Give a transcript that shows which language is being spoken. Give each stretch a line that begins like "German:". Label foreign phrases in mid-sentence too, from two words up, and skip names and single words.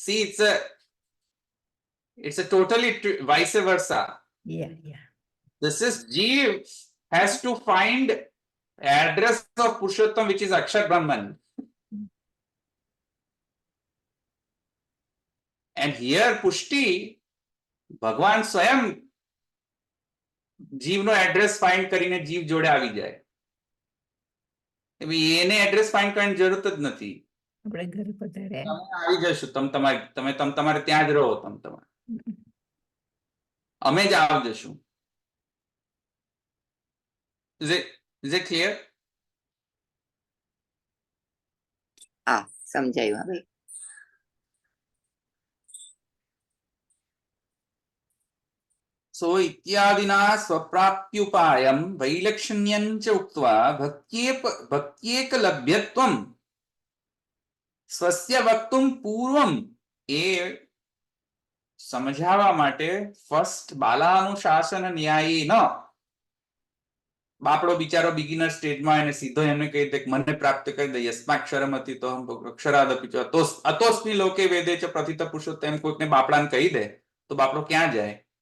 English: See, it's a totally vice versa. Yeah. This is Jeev has to find address of Purushottam, which is Akshar Brahman. And here Pushti,
Gujarati: ભગવાન સ્વયં જીવનો
English: address find
Gujarati: કરીને જીવ જોડે આવી જાય. એને
English: address find
Gujarati: કરવાની જરૂરત જ નથી. આપણે ઘર પધાર્યા. તમે આવી જશો, તમારે ત્યાં જ રહો, અમે જ આવી જશું.
English: Is it clear?
Gujarati: હા, સમજાયું હવે.
Sanskrit: So इत्यादिना स्वप्राप्युपायं वैलक्षण्यं च उक्त्वा भक्त्येकलभ्यत्वं स्वस्य वक्तुं पूर्वं
Gujarati: એ સમજાવવા માટે ફર્સ્ટ બાલાનુશાસન ન્યાયી ન બાપડો બિચારો
English: beginner stage
Gujarati: એને સીધો એમને કહી દે મને પ્રાપ્ત કરી દે યસ્માક્ષરમ હતી તો
Sanskrit: अक्षरादपी अतोस्मि लोके वेदे च प्रथित पुरुषोत्तम
Gujarati: કોઈકને બાપડાને કહી દે તો બાપડો ક્યાં જાય?